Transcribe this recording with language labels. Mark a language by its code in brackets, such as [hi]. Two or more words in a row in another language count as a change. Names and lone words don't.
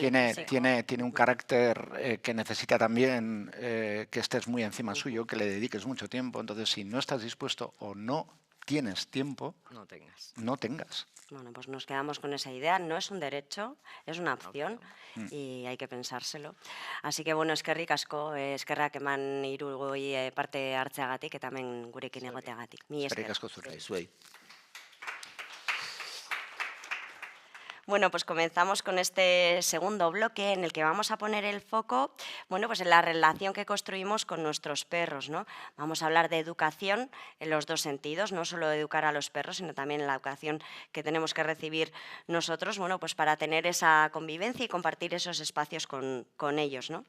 [es] tiene un carácter que necesita también que estés muy encima suyo, que le dediques mucho tiempo. Entonces, si no estás dispuesto o no tienes tiempo, no tengas. Bueno, pues nos quedamos con esa idea. No es un derecho, es una opción y hay que pensárselo. Así que, [eu] bueno, eskerrik asko, eskerrak eman hiruoi parte hartzeagatik eta hemen gurekin egoteagatik. Mi esker. Eskerrik asko zuri. Zuei. [es] Bueno, pues comenzamos con este segundo bloque en el que vamos a poner el foco, bueno, pues en la relación que construimos con nuestros perros, ¿no? Vamos a hablar de educación en los dos sentidos, no solo de educar a los perros, sino también en la educación que tenemos que recibir nosotros, bueno, pues para tener esa convivencia y compartir esos espacios con ellos, ¿no?